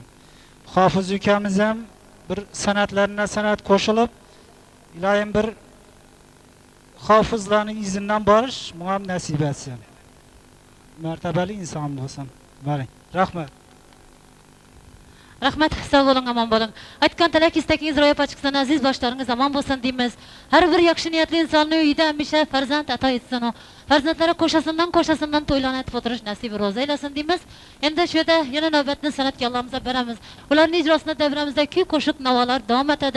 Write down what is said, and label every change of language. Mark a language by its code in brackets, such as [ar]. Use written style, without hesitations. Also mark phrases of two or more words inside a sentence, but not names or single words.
[uz] Hofiz ukamiz ham bir san'atlarına san'at qo'shilib, iloyim bir hofizlarning izindən borish muam nasib etsin. Martabali inson bo'lsin. Baring. Rahmat. Rahmat, [tk] sağ olun, aman bolun. [uz] Aytgan tilak istekiniz ro'yobga chiqsin, aziz boshlaringiz aman bo'lsin deymiz. Har bir yaxshi niyatli insonning uyida hamisha farzand ato etsin u. Farzandlari qo'shasidan to'ylarni etib o'tirish nasibi ro'za eylesin deymiz. Endi shu yerda yana navbatni san'atkorlarimizga beramiz. Ularning ijrosida davramizda kuy qo'shiq navolar davom etadi.